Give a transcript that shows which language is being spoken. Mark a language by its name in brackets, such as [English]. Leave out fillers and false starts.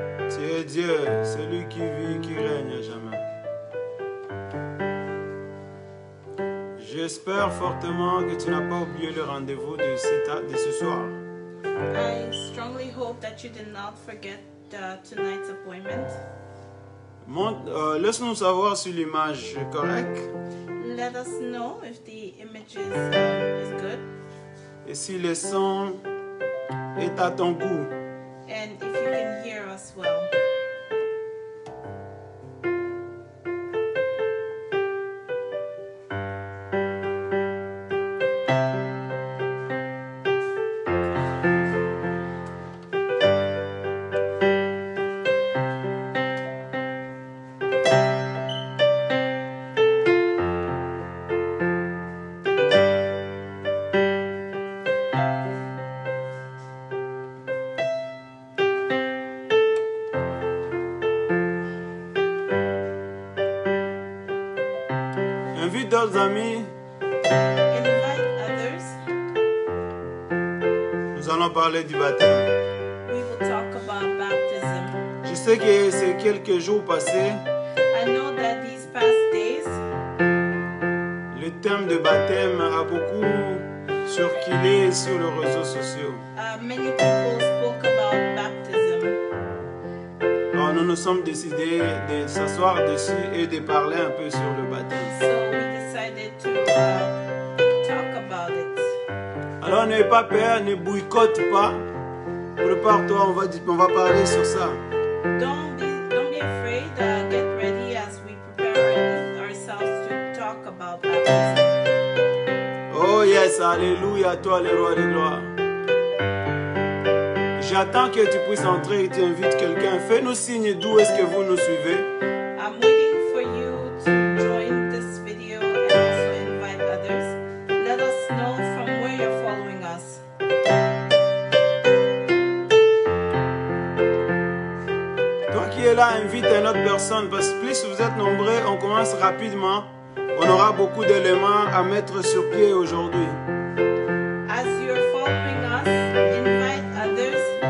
[French] Tu es Dieu, celui qui vit, qui règne à jamais. J'espère fortement que tu n'as pas oublié le rendez-vous de ce soir. [English] I strongly hope that you did not forget tonight's appointment. [French] Laisse-nous savoir si l'image est correcte. [English] Let us know if the image is good. [French] Et si le son est à ton goût. [English] And if you can hear us well. [French] Invite d'autres amis. [English] Invite others. [French] Nous allons parler du baptême. [English] We will talk about baptism. [French] Je sais que ces quelques jours passés, [English] I know that these past days, [French] le thème de baptême a beaucoup circulé sur les réseaux sociaux. [English] many people spoke about baptism. [French] Alors nous nous sommes décidés de s'asseoir dessus et de parler un peu sur le baptême. [English] So we decided to talk about it. [French] Alors n'aie pas peur, ne boycotte pas. Prépare-toi, on va parler sur ça. [English] Don't be afraid. Get ready as we prepare ourselves to talk about baptism. [French] Oh yes, alléluia, à toi le roi de gloire. J'attends que tu puisses entrer et tu invites quelqu'un. Fais-nous signe d'où est-ce que vous nous suivez. [English] I'm waiting for you to join this video and also invite others. Let us know from where you're following us. [French] Toi qui es là, invite une autre personne parce que plus vous êtes nombreux, on commence rapidement. On aura beaucoup d'éléments à mettre sur pied aujourd'hui. [English] As you're following us, invite others.